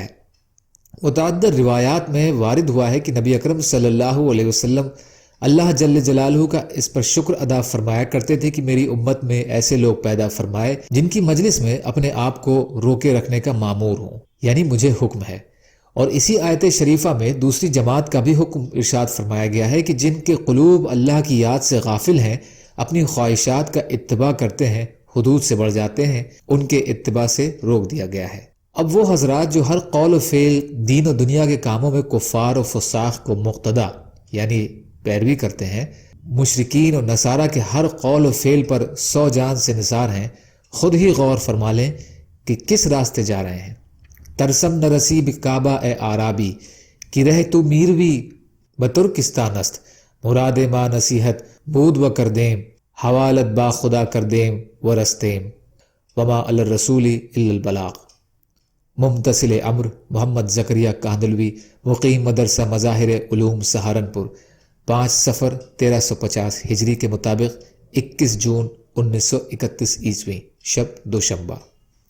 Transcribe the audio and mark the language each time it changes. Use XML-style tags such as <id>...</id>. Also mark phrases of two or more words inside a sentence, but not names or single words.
<ur>متعدد روایات میں وارد ہوا ہے کہ نبی اکرم صلی اللہ علیہ وسلم اللہ جل جلالہ کا اس پر شکر ادا فرمایا کرتے تھے کہ میری امت میں ایسے لوگ پیدا فرمائے جن کی مجلس میں اپنے آپ کو روکے رکھنے کا مامور ہوں، یعنی مجھے حکم ہے۔ اور اسی آیت شریفہ میں دوسری جماعت کا بھی حکم ارشاد فرمایا گیا ہے کہ جن کے قلوب اللہ کی یاد سے غافل ہیں، اپنی خواہشات کا اتباع کرتے ہیں، حدود سے بڑھ جاتے ہیں، ان کے اتباع سے روک دیا گیا ہے۔ اب وہ حضرات جو ہر قول و فعل دین و دنیا کے کاموں میں کفار و فساق کو مقتدا یعنی پیروی کرتے ہیں، مشرکین اور نصارہ کے ہر قول و فعل پر 100 جان سے نثار ہیں، خود ہی غور فرما لیں کہ کس راستے جا رہے ہیں۔</ur> <fa>ترسم نہ رسیب کعبہ اے آرابی، کی رہ تو میروی بترکستان است، مراد ما نصیحت بود و کردیم، حوالت با خدا کردیم و رستیم،</fa> <ar>وما علی الرسول الا البلاغ۔</ar> <ur>ممتثل امر محمد زکریا کاندلوی، مقیم مدرسہ مظاہر علوم سہارنپور، 5 صفر 1350 ہجری کے مطابق 21 جون 1931 عیسوی، شب دوشنبہ۔</ur>